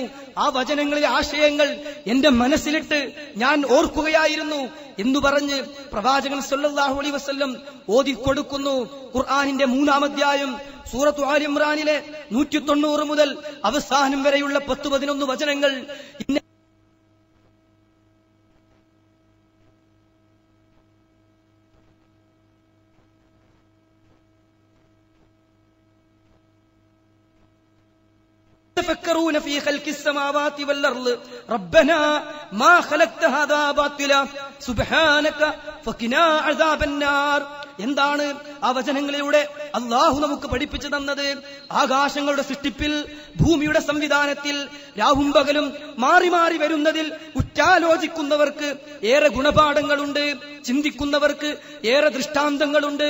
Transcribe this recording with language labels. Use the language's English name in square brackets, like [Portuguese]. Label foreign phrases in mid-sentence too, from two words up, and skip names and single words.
[Malayalam] ആ വചനങ്ങളിലെ ആശയങ്ങൾ എന്റെ മനസ്സിലിട്ട് ഞാൻ ഓർക്കുകയായിരുന്നു എന്ന് പറഞ്ഞ് പ്രവാചകൻ സല്ലല്ലാഹു അലൈഹി വസല്ലം ഓതിക്കൊടുക്കുന്നു. ഖുർആനിന്റെ 3-ാം അധ്യായം സൂറത്തു ആൽ ഇംറാനിലെ 190 മുതൽ അവസാനം വരെയുള്ള 10-11 വചനങ്ങൾ [Arabic] يتفكرون في خلق السماوات والأرض ربنا ما خلقت هذا باطلا سبحانك فقنا عذاب النار. [Malayalam] എന്താണ് ആ വചനങ്ങളിലൂടെ അള്ളാഹു നമുക്ക് പഠിപ്പിച്ചു തന്നത്? ആകാശങ്ങളുടെ സൃഷ്ടിപ്പിൽ, ഭൂമിയുടെ സംവിധാനത്തിൽ, രാവും പകലും മാറി മാറി വരുന്നതിൽ ഉറ്റാലോചിക്കുന്നവർക്ക് ഏറെ ഗുണപാഠങ്ങളുണ്ട്, ചിന്തിക്കുന്നവർക്ക് ഏറെ ദൃഷ്ടാന്തങ്ങളുണ്ട്.